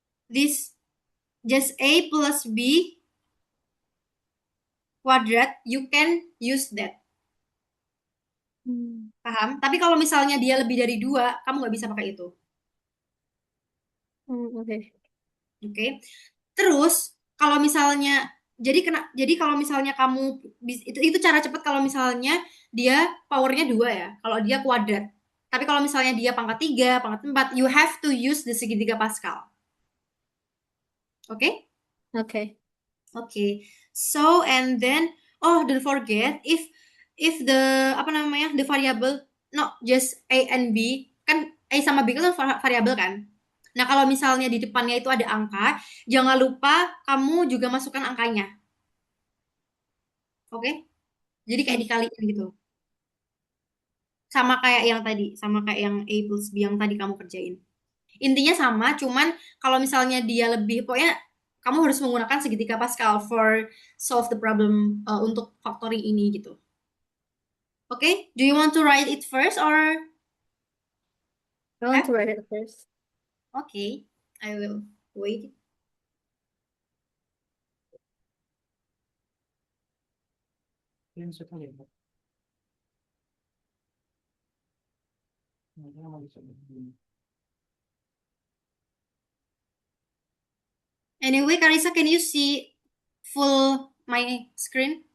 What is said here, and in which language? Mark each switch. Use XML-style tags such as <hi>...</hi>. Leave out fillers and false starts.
<en>this just A plus B kuadrat, you can use that. Hmm.</en> <id>Paham? Tapi kalau misalnya dia lebih dari dua, kamu nggak bisa pakai itu.</id> <en>Okay.</en> <id>Oke. Terus kalau misalnya jadi kalau misalnya kamu itu cara cepat kalau misalnya dia powernya dua ya. Kalau dia kuadrat. Tapi kalau misalnya dia pangkat tiga, pangkat empat,</id> <en>you have to use the</en> <id>segitiga Pascal. Oke?</id> <en>Okay. Okay. So and then don't forget if the</en> <id>apa namanya</id> <en>the variable not just A and B</en> <id>kan A sama B kan variabel kan. Nah kalau misalnya di depannya itu ada angka, jangan lupa kamu juga masukkan angkanya. Oke? Jadi kayak Hmm. dikaliin gitu. Sama kayak yang tadi, sama kayak yang A plus B yang tadi kamu kerjain. Intinya sama, cuman kalau misalnya dia lebih, pokoknya kamu harus menggunakan segitiga Pascal</id> <en>for solve the problem</en> <id>untuk factoring ini gitu.</id> <en>Oke, okay? Do you want to write it first or I want have? to write it first. Okay, I will wait. Anyway, Carissa, can you see full my screen?</en>